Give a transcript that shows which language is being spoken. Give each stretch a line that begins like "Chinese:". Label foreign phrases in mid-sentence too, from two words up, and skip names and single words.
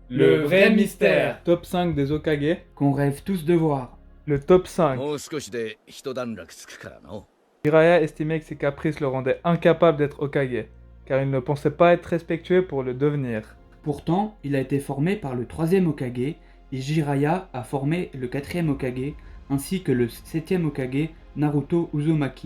French: Le vrai mystère. Top 5 des Hokage. Qu'on rêve tous de voir. Le top 5.
Japanese: もう少しで一段落つくからの。
French: Jiraiya estimait que ses caprices le rendaient incapable d'être Hokage, car il ne pensait pas être respectueux pour le devenir. Pourtant, il a été formé par le 3e Hokage, et Jiraiya a formé le 4e Hokage, ainsi que le 7e Hokage, Naruto Uzumaki.